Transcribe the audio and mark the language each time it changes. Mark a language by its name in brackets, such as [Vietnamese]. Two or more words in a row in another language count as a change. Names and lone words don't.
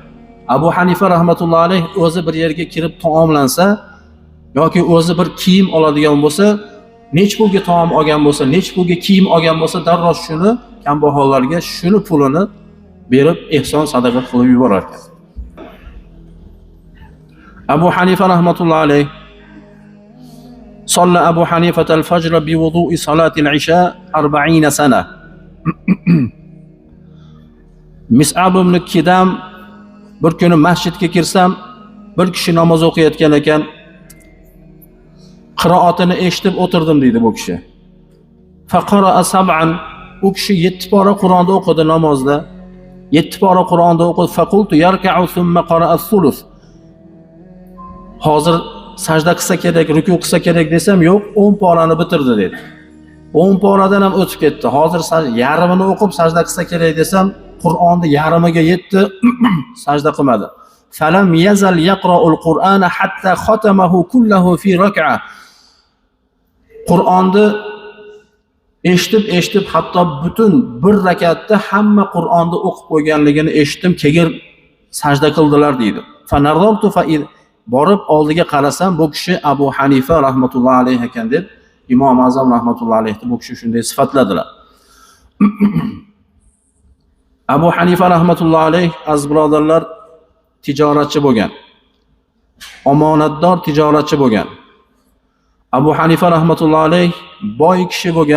[Uzbek] Abu Hanifa rahmatullohi alayh o'zi bir yerga kirib taomlansa yoki o'zi bir kiyim oladigan bo'lsa, nech pulga taom olgan bo'lsa, nech pulga kiyim olgan bo'lsa, darrov shuni kambag'allarga shuni pulini berib ehson sadaqa qilib yuborar ekan. Abu Hanifa rahmatullohi alayh [Arabic] صلى أبو حنيفة الفجر بوضوء صلاة العشاء 40 سنة. [Uzbek] Mis'ab ibn Kidam bir kuni masjidga kirsam, bir kishi namoz o'qiyotgan ekan. Qiroatini eshitib o'tirdim deydi bu kishi. [Arabic] فقرأ سبعا, [Uzbek] u kishi 7 pora Qur'onni o'qidi namozda. 7 pora Qur'onni o'qidi. [Arabic] فقلت يركع ثم قرأ ثلث. [Uzbek] Hozir sajda qilsa kerak, ruku qilsa kerak desam, yo'q, 10 porani bitirdi dedi. 10 poradan ham o'tib ketdi. Hozir yarmini o'qib sajda qilsa kerak desam, Qur'onni yarmiga yetdi, sajda qilmadi. [Arabic] فلم يزل يقرأ القرآن حتى ختمه كله في ركعة. [Uzbek] Qur'onni eshitib hatto butun bir rakatda hamma Qur'onni o'qib qo'yganligini eshitdim, keyin sajda qildilar deydi. [Arabic] فنظرت [Uzbek] fa borib oldiga qarasam, bu kishi Abu Hanifa rahmatullohi alayh ekan deb Imom Azam rahmatullohi alayhni bu kishi shunday sifatladilar. Abu Hanifa rahmatullohi alayh aziz birodarlar tijoratchi bo'lgan. Omonatdor tijoratchi bo'lgan. Abu Hanifa rahmatullohi alayh boy kishi bo'lgan.